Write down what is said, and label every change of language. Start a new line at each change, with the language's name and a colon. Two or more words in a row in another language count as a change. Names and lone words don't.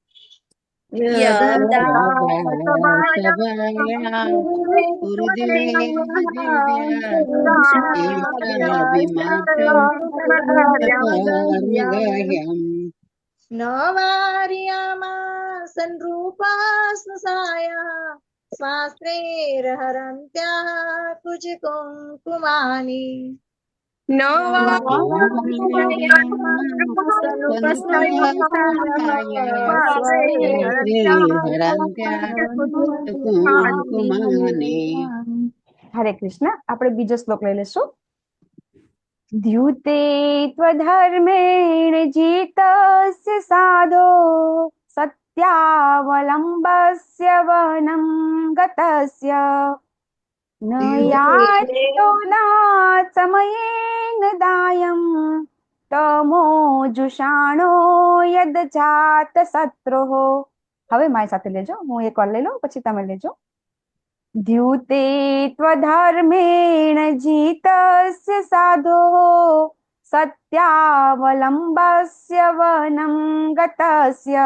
Sanskrit: यदा सभायां कुरुदेव देव्या केशाभिमर्शं सुतकर्मगह्यम् न वार्यामास नृपास्नुषायाः स्वास्त्रैर्हरन्त्याः कुचकुङ्कुमानि न
Gujarati: હરે કૃષ્ણ. આપણે બીજો શ્લોક લઈ લેશું.
Sanskrit: દ્યુતે ત્વધર્મેણ જીતસ્ય સાધો સત્યાવલંબસ્ય વનમ ગતસ્ય न याचतो दात् समयेन दायं તમોજુષાણો યદ જાત શત્રુઃ.
Gujarati: હવે મારી સાથે લેજો, હું એક વાર લઈ લઉં પછી તમે લેજો.
Sanskrit: દ્યુતે ત્વધર્મેણ જીતસ્ય સાધો સત્યાવલંબસ્ય વનમ ગતસ્ય.